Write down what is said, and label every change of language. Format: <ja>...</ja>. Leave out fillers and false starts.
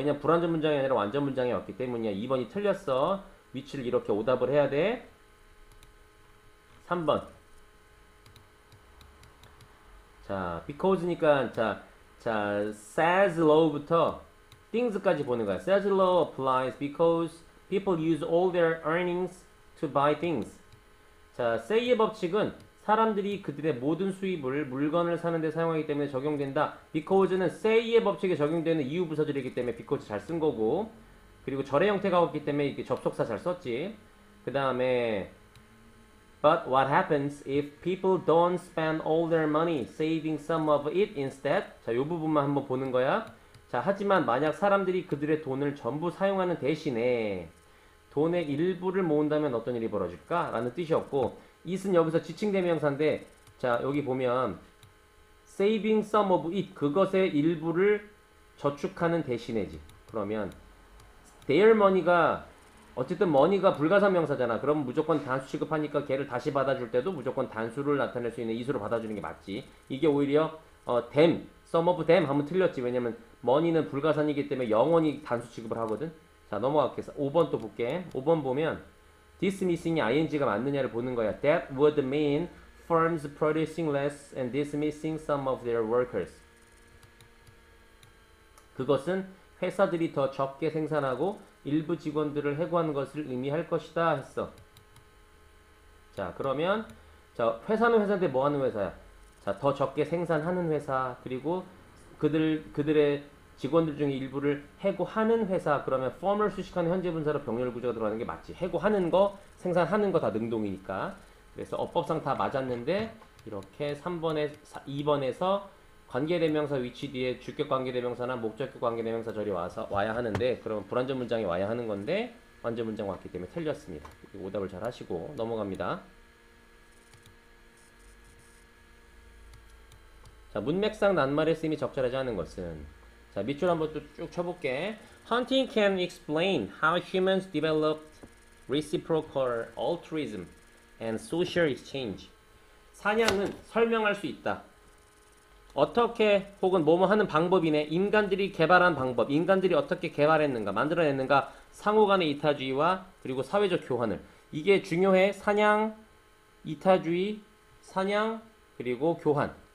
<ko>왜냐면 불완전 문장이 아니라 완전 문장이 왔기 때문이야. 2번이 틀렸어. 위치를 이렇게 오답을 해야 돼. 3번. 자, because니까 자, says law부터 things까지 보는 거야.</ko> <en>says law applies because people use all their earnings to buy things.</en> <ko>자, say의 법칙은 사람들이 그들의 모든 수입을 물건을 사는데 사용하기 때문에 적용된다. because는 say의 법칙에 적용되는 이유 부사절이기 때문에 because 잘 쓴 거고 그리고 절의 형태가 없기 때문에 이렇게 접속사 잘 썼지. 그 다음에</ko> <en>But what happens if people don't spend all their money saving some of it instead?</en> <ko>자, 요 부분만 한번 보는 거야. 자, 하지만 만약 사람들이 그들의 돈을 전부 사용하는 대신에 돈의 일부를 모은다면 어떤 일이 벌어질까? 라는 뜻이었고 it은 여기서 지칭대명사인데 자, 여기 보면</ko> <en>saving some of it</en> <ko>그것의 일부를 저축하는 대신에지. 그러면 their money가 어쨌든 money가 불가사명사잖아. 그럼 무조건 단수 취급하니까 걔를 다시 받아줄 때도 무조건 단수를 나타낼 수 있는 이수로 받아주는 게 맞지. 이게 오히려 them,</ko> <en>some of them</en> <ko>하면 틀렸지. 왜냐면 money는 불가산이기 때문에 영원히 단수 취급을 하거든. 자, 넘어갈게요. 5번 또 볼게. 5번 보면 dismissing이 ing가 맞느냐를 보는 거야.</ko> <en>That would mean firms producing less and dismissing some of their workers.</en> <ko>그것은 회사들이 더 적게 생산하고 일부 직원들을 해고하는 것을 의미할 것이다 했어. 자, 그러면 자, 회사는 회사인데 뭐 하는 회사야? 자, 더 적게 생산하는 회사 그리고 그들의 직원들 중에 일부를 해고하는 회사. 그러면 firm을 수식하는 현재 분사로 병렬 구조가 들어가는 게 맞지. 해고하는 거, 생산하는 거 다 능동이니까. 그래서 어법상 다 맞았는데 이렇게 2번에서 관계대명사 위치 뒤에 주격 관계대명사나 목적격 관계대명사 절이 와야 하는데 그러면 불완전 문장이 와야 하는 건데 완전 문장 왔기 때문에 틀렸습니다. 오답을 잘 하시고 넘어갑니다. 자, 문맥상 낱말의 쓰임이 적절하지 않은 것은 자, 밑줄 한번 쭉 쳐볼게.</ko> <en>Hunting can explain how humans developed reciprocal altruism and social exchange.</en> <ko>사냥은 설명할 수 있다. 어떻게 혹은 뭐뭐 하는 방법이네. 인간들이 개발한 방법. 인간들이 어떻게 개발했는가, 만들어냈는가. 상호간의 이타주의와 그리고 사회적 교환을. 이게 중요해. 사냥, 이타주의, 사냥, 그리고 교환.</ko>